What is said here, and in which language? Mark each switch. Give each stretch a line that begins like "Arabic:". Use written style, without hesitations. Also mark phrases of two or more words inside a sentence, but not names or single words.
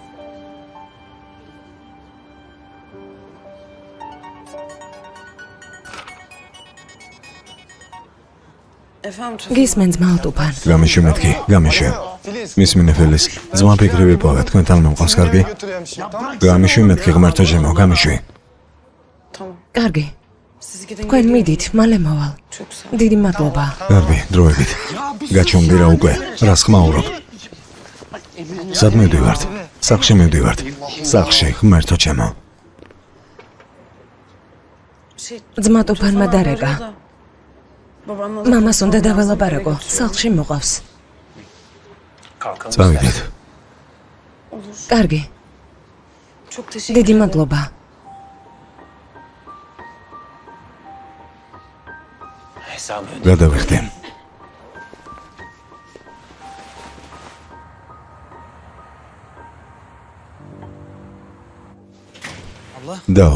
Turkish: Efendim
Georgian: გისმენ ძმაო ტუფან. გამიშვი მეთქი, გამიშვი. მისმინე ფილის, ძმა ფიქრი ვიპოვე, თქვენთან მომყავს, კარგი? გამიშვი მეთქი ღმერთო ჩემო, გამიშვი.
Turkish: tamam.
Georgian: კარგი.
Turkish: Siz gidin.
Georgian: თქვენ მიდით, მალე მოვალ.
Turkish: Çok sağ ol.
Georgian: დიდი მადლობა. კარგი, დროებით. გაჩვენდი რა უკვე, რას ხმაურობ. სად მივდივართ? სახლში მივდივართ. სახლში, ღმერთო ჩემო.
Turkish: Şey,
Georgian: ძმა ტუფანმა დარეკა.
Turkish: babamla da
Georgian: მამას უნდა დაველაპარაკო, სახლში მოყავს. წავიდეთ.
Turkish: olur.
Georgian: კარგი.
Turkish: Çok teşekkür
Georgian: დიდი მადლობა. გადავიხდი. დაო.